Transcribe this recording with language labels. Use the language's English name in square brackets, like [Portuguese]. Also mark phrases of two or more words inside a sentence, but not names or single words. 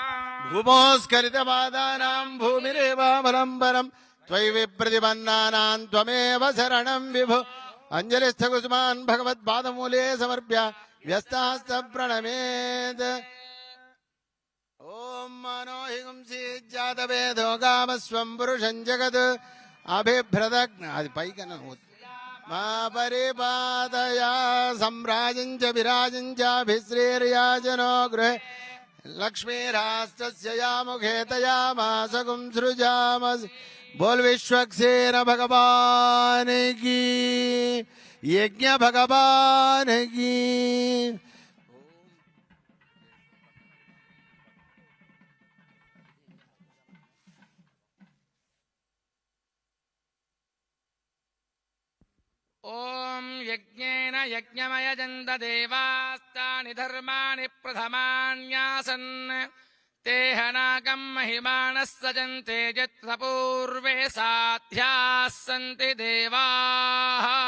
[Sanskrit] भूमोस्खलितपादानां भूमिरेवावलम्बनं त्वयि विप्रतिपन्नानां त्वमेव शरणं विभो अञ्जलिस्थकुसुमान् भगवत्पादमूले समर्प्य व्यस्तास्तप्रणमेत् ॐ मनो हि गुंसीज्जातवेदो गामस्वं पुरुषं जगत् अभिभ्रदग्न అది పైకన మా పరిపాదయా సంరాజం చ విరాజం చ అభిశ్రీర్యాజనో గృహే లక్ష్మీరాష్ట్రస్య యాముఖే తయామాసగుం సృజామసి [Hindi] बोल विश्वक्सेन भगवान की यज्ञ भगवान की [Sanskrit] ओम यज्ञेन यज्ञमयजन्त देवास्तानि धर्माणि प्रथमान्यासन् तेहनाकं महिमानः सजन्ते यत्र पूर्वे साध्याः सन्ति देवाः